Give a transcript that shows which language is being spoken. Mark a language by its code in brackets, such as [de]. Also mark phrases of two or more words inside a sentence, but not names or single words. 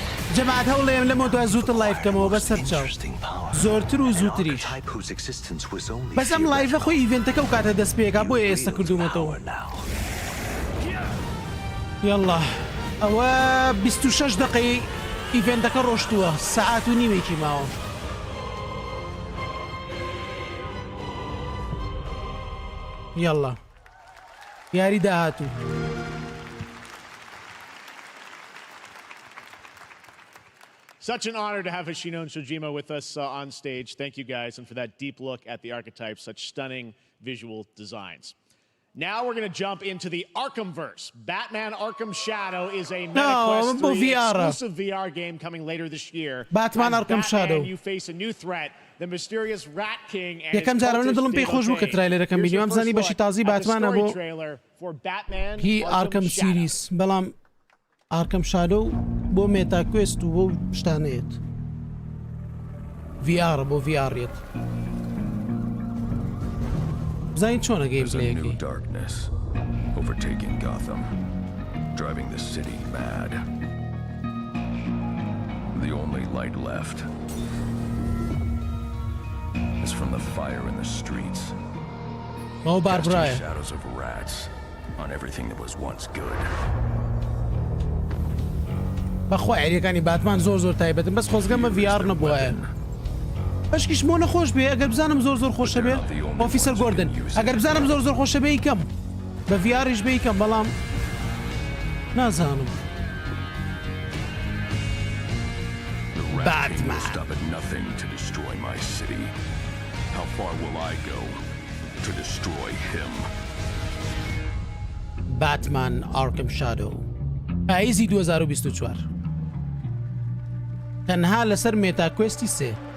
[ckb] جەماعەت هەوڵێم لەمە دوای زووتر لایڤ بکەمەوە بەسەر چاو زۆرتر و زووتریش بەس ئەم لایڤە خۆی ئیڤێنتەکە و کاتە دەست پێکا بۆیە ئێستا کردومەتەوە یاڵڵا ئەوە 26 دقەی ئیڤێنتەکە ڕۆشتووە سەعات و نیمێکی ماوە یاڵڵا یاری داهاتوو [en] Such an honor to have Hoshino and Shojima with us on stage. Thank you guys, and for that deep look at the archetypes, such stunning visual designs. Now we're going to jump into the Arkhamverse. Batman Arkham Shadow is a MetaQuest 3 exclusive VR game coming later this year. Batman Arkham Shadow. You face a new threat, the mysterious Rat King and [ckb] یەکەم جارانە دڵم پێی خۆش بوو کە ترایلەرەکەم بینی ئەم زانی بەشی تازی باتمانە بۆ هی ئارکەم سیریس بەڵام ئارکەم شادۆ بۆ مێتاکوێست و بۆ شتانەیەت VR بۆ VRێت بزانین چۆنە گەیمپلەیەکی [en] overtaking Gotham, driving the city mad. The only light left is from the fire in the streets. Casting shadows of rats on everything that was once good. [ckb] بەخوا عێریەکانی باتمان زۆر تایبەتن بەس خۆزگەمە VR نەبووایە بەشکیش مۆ نەخۆش بێ ئەگەر بزانم زۆر خۆشە بێ ئۆفیسەر گۆردن ئەگەر بزانم زۆر خۆشە بێ یکەم بە VRیش بێ یکەم بەڵام نازانم Batman. [en] Stop at nothing to destroy my city. How far will I go to destroy him? Batman Arkham Shadow. [ckb] پاییزی 2024. تەنها لەسەر مێتاکوێستی 3.